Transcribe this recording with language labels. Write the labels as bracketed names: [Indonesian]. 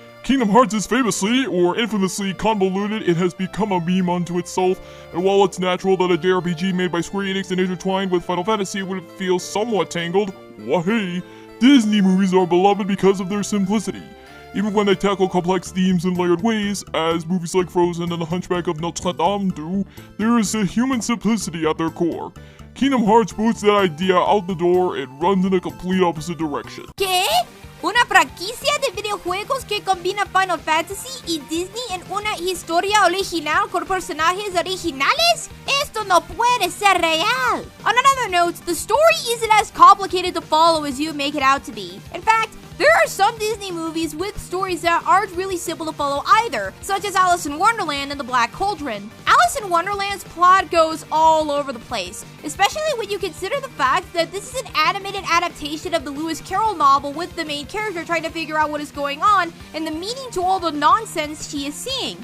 [English] Kingdom Hearts is famously, or infamously, convoluted. It has become a meme unto itself, and while it's natural that a JRPG made by Square Enix and intertwined with Final Fantasy would feel somewhat tangled, wahey, Disney movies are beloved because of their simplicity. Even when they tackle complex themes in layered ways, as movies like Frozen and The Hunchback of Notre Dame do, there is a human simplicity at their core. Kingdom Hearts boots that idea out the door and runs in a complete opposite direction. [Spanish] ¿Qué? ¿Una franquicia de videojuegos que combina Final Fantasy y Disney en una historia original con personajes originales? Esto no puede ser real! [English] On another note, the story isn't as complicated to follow as you make it out to be. In fact, there are some Disney movies with stories that aren't really simple to follow either, such as Alice in Wonderland and The Black Cauldron. Alice in Wonderland's plot goes all over the place, especially when you consider the fact that this is an animated adaptation of the Lewis Carroll novel with the main character trying to figure out what is going on and the meaning to all the nonsense she is seeing.